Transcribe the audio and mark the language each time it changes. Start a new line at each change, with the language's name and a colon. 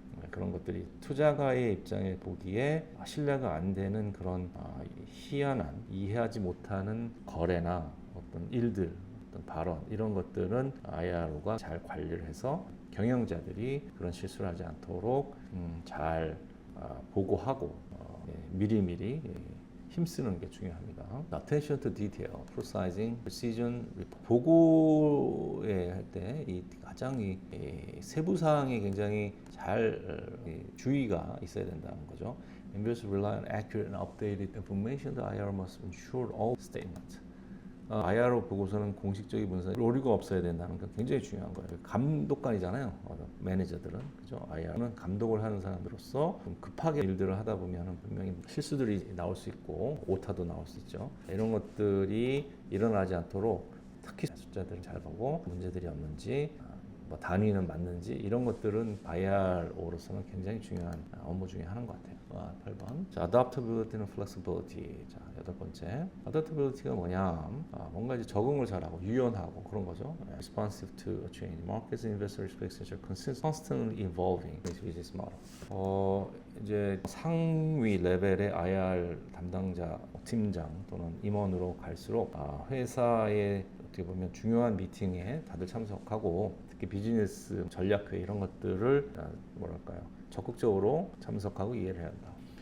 Korean: 그런 것들이 투자가의 입장에 보기에 신뢰가 안 되는 그런 희한한 이해하지 못하는 거래나 어떤 일들, 어떤 발언 이런 것들은 IRO가 잘 관리를 해서 경영자들이 그런 실수를 하지 않도록 잘 보고하고 미리미리 힘쓰는 게 중요합니다.
English: Attention to detail, processing, precision,
Korean: 보고에 할 때 이 가장 세부 사항에 굉장히 잘 주의가 있어야 된다는 거죠.
English: Investors rely on accurate and updated information. The IR must ensure all statements.
Korean: IRO 보고서는 공식적인 문서에 오류가 없어야 된다는 게 굉장히 중요한 거예요. 감독관이잖아요. 매니저들은 그죠? IRO는 감독을 하는 사람들로서 좀 급하게 일들을 하다 보면 분명히 실수들이 나올 수 있고 오타도 나올 수 있죠. 이런 것들이 일어나지 않도록 특히 숫자들을 잘 보고 문제들이 없는지 뭐 단위는 맞는지 이런 것들은 IRO로서는 굉장히 중요한 업무 중에 하나인 것 같아요. 8번.
English: 자, adaptability and flexibility.
Korean: 자, 여덟 번째. adaptability가 뭐냐? 뭔가 이제 적응을 잘하고 유연하고 그런 거죠.
English: responsive to change. Markets and investor expectations are constantly evolving business model.
Korean: 이제 상위 레벨의 IR 담당자, 팀장 또는 임원으로 갈수록 회사의 어떻게 보면 중요한 미팅에 다들 참석하고 특히 비즈니스 전략회 이런 것들을 적극적으로 참석하고 이해를 해야 한다.